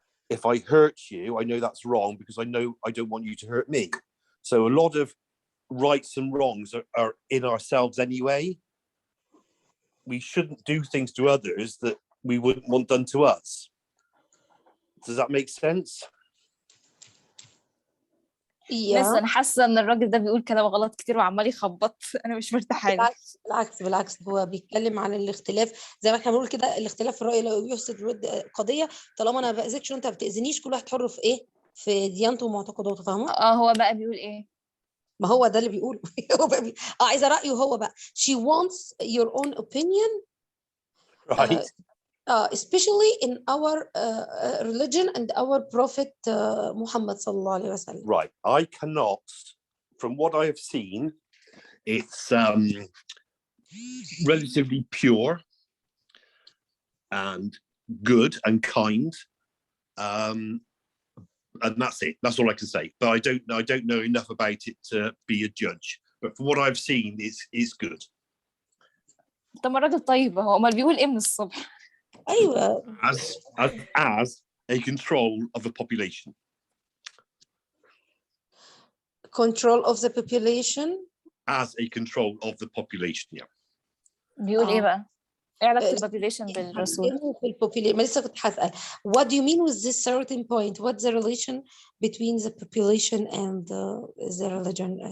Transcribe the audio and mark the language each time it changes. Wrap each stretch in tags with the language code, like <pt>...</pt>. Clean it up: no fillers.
<en>If I hurt you, I know that's wrong because I know I don't want you to hurt me. So a lot of rights and wrongs are in ourselves anyway. We shouldn't do things to others that we wouldn't want done to us. Does that make sense?</en> <ar>بس انا حاسه ان الراجل ده بيقول كلام غلط كتير وعمال يخبط. انا مش مرتاحه له. بالعكس هو بيتكلم عن الاختلاف، زي ما احنا بنقول كده، الاختلاف في الرأي لا يفسد الود قضية. طالما انا ما باذيكش وانت ما بتاذينيش، كل واحد حر في ايه، في ديانته ومعتقداته، فاهمه؟ هو بقى بيقول ايه؟ ما هو ده اللي بيقوله. هو بقى عايزه رأيه هو بقى.</ar> <en>She wants your own opinion, right? Especially in our religion and our Prophet Muhammad</en> <ar>sallallahu alaihi wasallam.</ar> <en>Right. I cannot, from what I have seen, it's relatively pure and good and kind, and that's it. That's all I can say. But I don't know enough about it to be a judge. But from what I've seen, it's good.</en> <ar>طب ما الراجل طيب، هو امال بيقول ايه من الصبح؟ أيوة.</ar> <en>As a control of a population. Control of the population. As a control of the population, yeah.</en> <ar>بيقول ايه بقى؟ ايه علاقة البوبوليشن بالرسول؟ ما لسه كنت هسأل.</ar> <en>What do you mean with this certain point? What's the relation between the population and the religion?</en>